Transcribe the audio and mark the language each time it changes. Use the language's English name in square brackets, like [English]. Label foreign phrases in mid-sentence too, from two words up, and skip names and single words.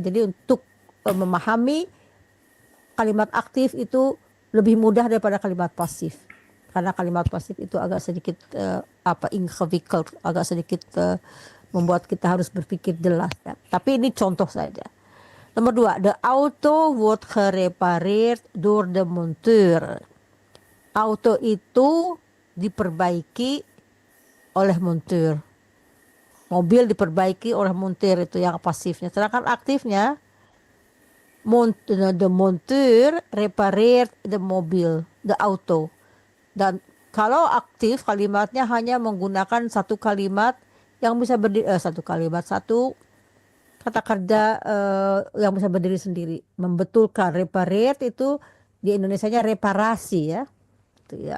[Indonesian] Jadi untuk memahami kalimat aktif itu lebih mudah daripada kalimat pasif. Karena kalimat pasif itu agak sedikit ingewikkeld, agak sedikit membuat kita harus berpikir jelas ya. Tapi ini contoh saja. Nomor 2, [Dutch] de auto wordt gerepareerd door de monteur. [Indonesian] Auto itu diperbaiki oleh monteur. Mobil diperbaiki oleh monteur, itu yang pasifnya. Sedangkan aktifnya, [Dutch] de monteur repareert de mobil, de auto. [Indonesian] Dan kalau aktif kalimatnya hanya menggunakan satu kalimat yang bisa satu kata kerja yang bisa berdiri sendiri. Membetulkan, repareert itu di Indonesianya reparasi ya. Itu ya.